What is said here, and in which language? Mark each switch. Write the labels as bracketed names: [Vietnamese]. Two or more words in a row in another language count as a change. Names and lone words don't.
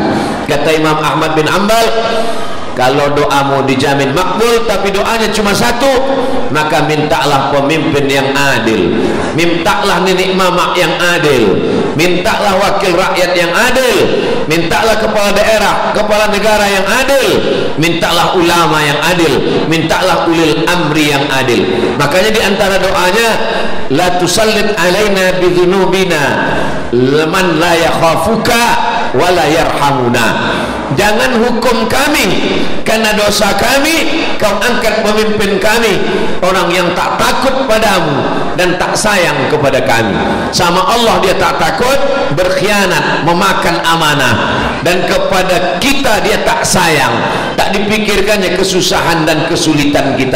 [Indonesian] Kata Imam Ahmad bin Hanbal, kalau doamu dijamin makbul tapi doanya cuma 1, maka mintalah pemimpin yang adil, mintalah nenek mamak yang adil, mintalah wakil rakyat yang adil, mintalah kepala daerah, kepala negara yang adil, mintalah ulama yang adil, mintalah [Arabic] أولي الأمر [Indonesian] yang adil. Makanya di antara doanya, [Arabic] لا تسلط علينا بذنوبنا من لا يخافك ولا يرحمنا. [Indonesian] Jangan hukum kami karena dosa kami, kau angkat pemimpin kami orang yang tak takut padamu dan tak sayang kepada kami. Sama Allah dia tak takut berkhianat, memakan amanah, dan kepada kita dia tak sayang, tak dipikirkannya kesusahan dan kesulitan kita.